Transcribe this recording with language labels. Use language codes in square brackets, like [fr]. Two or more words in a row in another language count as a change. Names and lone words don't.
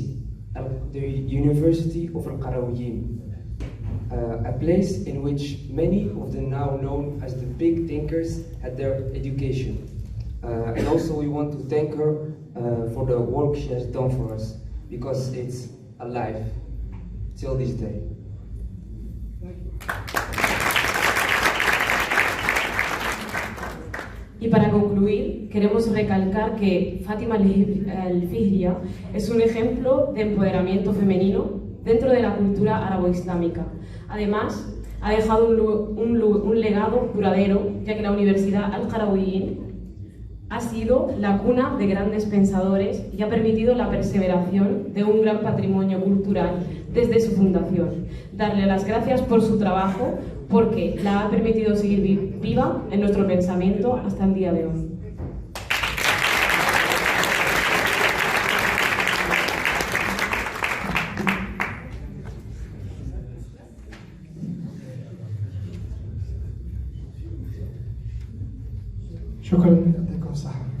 [en] The University of Al-Qarawiyyin, a place in which many of the now known as the big thinkers had their education. And also we want to thank her for the work she has done for us, because it's alive till this day. [es] Y para concluir, queremos recalcar que Fátima Al-Fihriya es un ejemplo de empoderamiento femenino dentro de la cultura árabo-islámica. Además, ha dejado un legado duradero, ya que la Universidad Al-Qarawiyyin ha sido la cuna de grandes pensadores y ha permitido la perseveración de un gran patrimonio cultural desde su fundación. Darle las gracias por su trabajo, porque la ha permitido seguir viva en nuestro pensamiento hasta el día de hoy. [ar] شكرا، يعطيكم الصحة.